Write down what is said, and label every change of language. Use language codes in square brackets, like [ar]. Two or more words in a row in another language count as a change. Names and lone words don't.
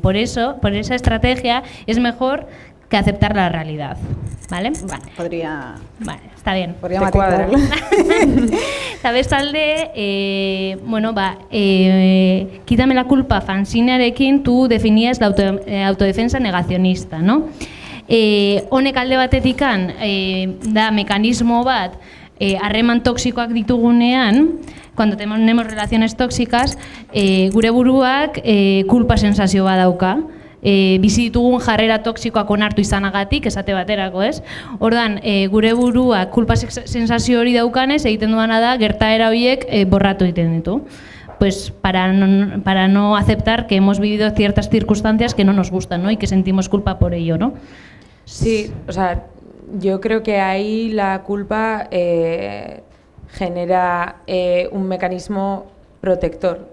[es] Por esa estrategia es mejor que aceptar la realidad. ¿Vale? Bueno, podría... Vale, está bien. Podría matizarlo. Sabes, talde, quítame la culpa fanzinearekin tú definías la autodefensa negacionista, ¿no? [eu] Honek alde batetikan da mekanismo bat harreman toxikoak ditugunean, [es] cuando tenemos relaciones tóxicas, [eu] gure buruak culpa sensazio bat dauka. Bizi ditugun jarrera toxikoak onartu izanagatik, esate baterako, ez? Ordan, gure buruak kulpa sensazio hori daukanez, egiten duana da, gertaera horiek borratu egiten ditu. [es] Pues para no aceptar que hemos vivido ciertas circunstancias que no nos gustan, ¿no? Y que sentimos culpa por ello, ¿no? Sí, o sea, yo creo que ahí la culpa genera un mecanismo protector.